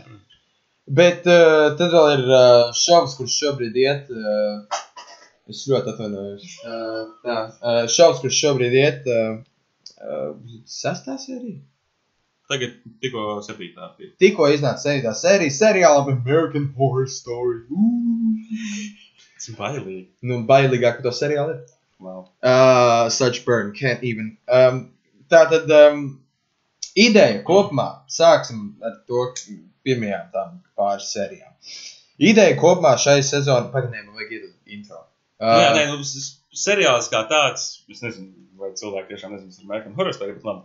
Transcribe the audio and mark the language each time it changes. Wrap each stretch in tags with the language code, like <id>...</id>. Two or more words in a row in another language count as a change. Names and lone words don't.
<lv>Bet tad vēl ir šovs, kurš šobrīd iet, es ļoti atvainojos, šovs, kurš šobrīd iet 6. sērija? Tagad tikko 7. Tikko iznāca 7. sērija, seriāla American Horror Story. Tas ir bailīgi. Bailīgāk, ka to seriāli ir.</lv> <en>Wow. Such burn, can't even.</en> <lv>Tātad ideja kopumā, sāksim ar to pirmajām tām pāris sērijām. Ideja kopumā šai sezonai, pagadiem, man vajag iedot intro. Seriāls kā tāds, es nezinu, vai cilvēki tiešām nezinu, tas ir American Horror Story, bet labi.</lv>